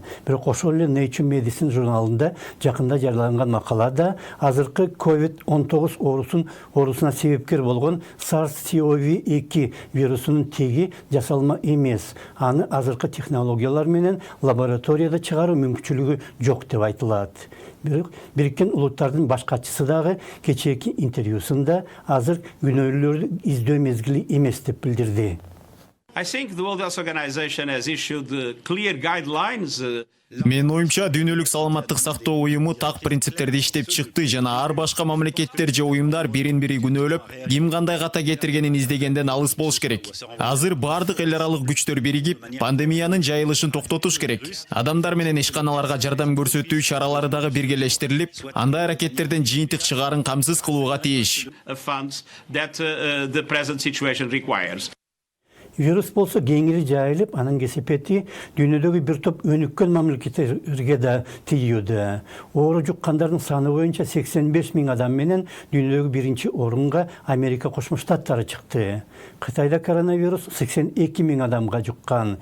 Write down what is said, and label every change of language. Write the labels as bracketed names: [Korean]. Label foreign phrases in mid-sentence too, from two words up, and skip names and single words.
[Kyrgyz] Бирок ошол эле Nature Medicine журналында жакында жарыяланган макалада азыркы COVID-19 оорусуна себепкер болгон SARS-CoV-2 вирусунун теги жасалма эмес. Аны азыркы технологиялар менен лабораторияда чыгаруу мүмкүнчүлүгү жок деп айтылат. Бирок Бириккен Улуттардын баш катчысы дагы кечээки интервьюсунда азыр күнөөлүүлөрдү издөө мезгили эмес деп билдирди. [English] I think the World Health Organization has issued clear guidelines. [Kyrgyz] Мен оюмча дүйнөлүк саламаттык сактоо уюму так принциптерди иштеп чыкты жана ар башка мамлекеттер же уюмдар бирин-бири күнөөлөп, ким кандай ката кетиргенин издегенден алыс болуш керек. Азыр бардык эл аралык күчтөр биригип, пандемиянын жайылышын токтотуш керек. Адамдар менен ишканаларга жардам көрсөтүү чаралары дагы биргелештирилип, андай аракеттерден жыйынтык чыгарын камсыз кылууга тийиш. [English] Funds that the present situation requires. [Kyrgyz] Вирус болсо кеңири жайылып, анын кесепети дүйнөдөгү бир топ өнүккөн мамлекеттерге да тийүүдө. Оору жуккандардын саны боюнча 85 миң адам менен дүйнөдөгү биринчи орунга Америка Кошмо Штаттары чыкты. Кытайда коронавирус 82 миң адамга жуккан.